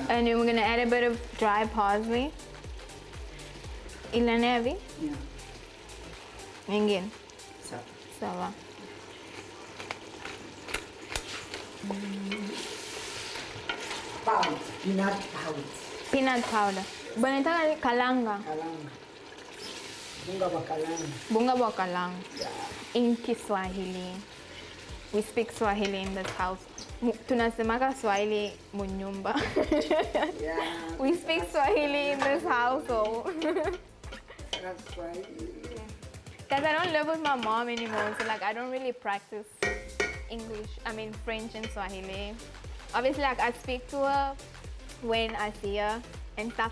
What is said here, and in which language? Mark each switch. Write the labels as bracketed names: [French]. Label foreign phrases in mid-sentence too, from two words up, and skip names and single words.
[English] And then we're gonna add a bit of dry parsley. Ilan heavy? Yeah. Again. So, Sawa. powder, peanut powder. Peanut powder. [Swahili] Banataka ni kalanga. Kalanga. Bunga wa kalanga. Bunga wa kalanga. [English] Yeah. In Kiswahili. We speak Swahili in this house. [Swahili] Tunasemaka Swahili munyumba. [English] Yeah. We speak Swahili in this household. That's why. Because I don't live with my mom anymore, so like I don't really practice French and Swahili. Obviously, like I speak to her when I see her and stuff.